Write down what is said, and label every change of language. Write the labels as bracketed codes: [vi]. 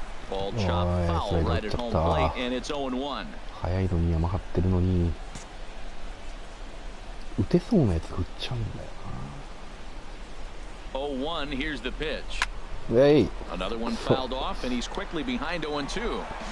[en] Ball chopped foul right at home plate, and it's 0-1. [ja] 早いのに山張ってるのに打てそうなやつ振っちゃうんだよな。 [en] 0-1, here's the pitch. Hey. Another one fouled off, and he's quickly behind 0-2.